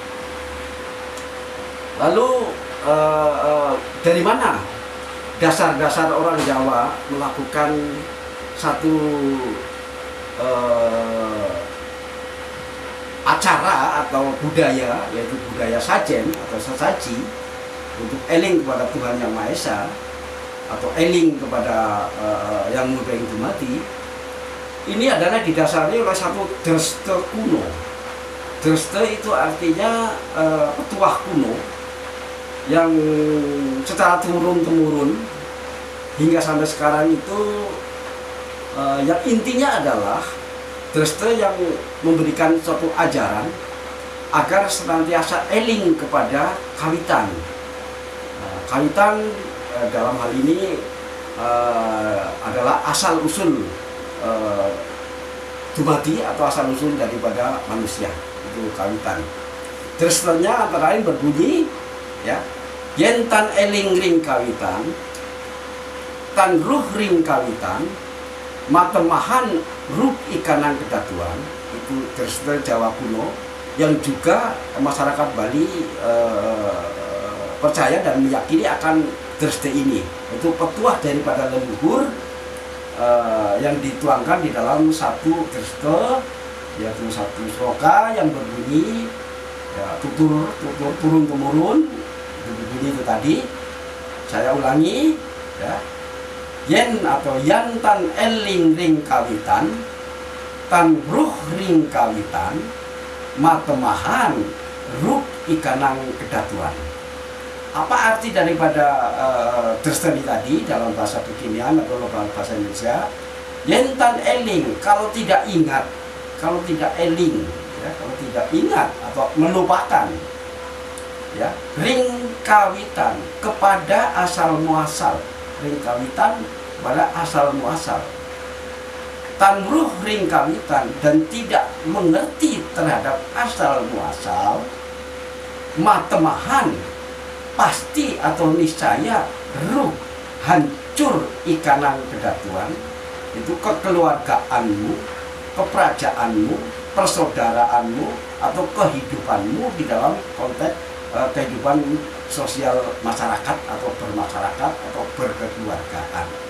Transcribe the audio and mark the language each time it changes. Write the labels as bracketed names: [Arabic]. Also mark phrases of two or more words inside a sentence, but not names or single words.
[Indonesian] Lalu dari mana dasar-dasar orang Jawa melakukan satu acara atau budaya, yaitu budaya sajen atau sesaji untuk eling kepada Tuhan yang Maha Esa atau eling kepada yang [Javanese] Murbeng Dumadi. [Indonesian] Ini adalah didasari oleh satu dreste kuno. Dreste itu artinya petuah kuno yang secara turun-temurun hingga sampai sekarang itu yang intinya adalah dreste yang memberikan suatu ajaran agar senantiasa eling kepada kawitan. Kawitan dalam hal ini adalah asal-usul dumadi atau asal-usul daripada manusia, itu kawitan. Drestenya antara lain berbunyi ya, [Kawi] yen tan eling ring kawitan, tan ruh ring kawitan, matemahan ruh ikanang kedatuan. [Indonesian] Itu dreste Jawa kuno yang juga masyarakat Bali percaya dan meyakini akan dreste ini. Itu petuah daripada leluhur yang dituangkan di dalam satu dreste, yaitu satu sloka yang berbunyi ya, tutur turun temurun. Itu berbunyi itu tadi. Saya ulangi ya. [Kawi] Yen atau yan tan eling ring kawitan, tan ruh ring kawitan, matemahan ruh ikanang kedatuan. Apa arti daripada dreste tadi dalam bahasa kekinian atau dalam bahasa Indonesia? Yen tan eling, [Indonesian] kalau tidak ingat, kalau tidak eling, ya, kalau tidak ingat atau melupakan, ya, [Kawi] ring kawitan [Indonesian] kepada asal muasal, [Kawi] ring kawitan [Indonesian] pada asal muasal, [Kawi] tan ruh ring kawitan [Indonesian] dan tidak mengerti terhadap asal muasal, matemahan pasti atau niscaya ruh hancur [Kawi] ikanang kedatuan. [Indonesian] Itu kekeluargaanmu, keperajaanmu, persaudaraanmu atau kehidupanmu di dalam konteks kehidupan sosial masyarakat atau bermasyarakat atau berkeluargaan.